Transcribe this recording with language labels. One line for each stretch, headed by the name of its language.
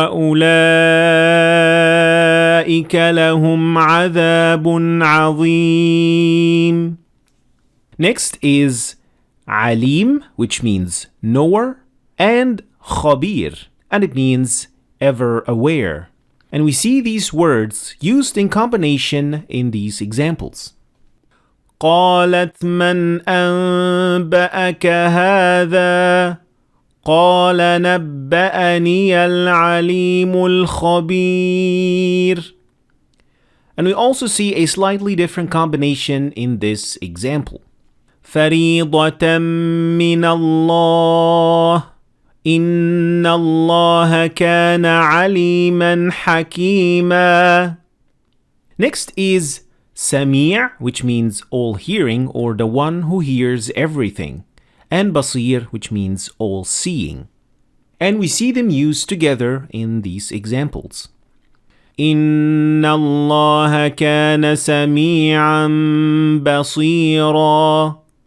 Arabic: وَأُولَٰئِكَ لَهُمْ عَذَابٌ عَظِيمٌ.
English: Next is Alim, which means knower, and Khabir, and it means ever aware. And we see these words used in combination in these examples.
Arabic: قالت من أنبأك هذا قال نبأني العليم الخبير.
English: And we also see a slightly different combination in this example.
Arabic: فريضة من الله إن الله كان عليما حكيما.
English: Next is Sami', which means all-hearing or the one who hears everything, and Basir, which means all-seeing. And we see them used together in these examples.
Arabic: إِنَّ اللَّهَ كَانَ سَمِيعًا بَصِيرًا.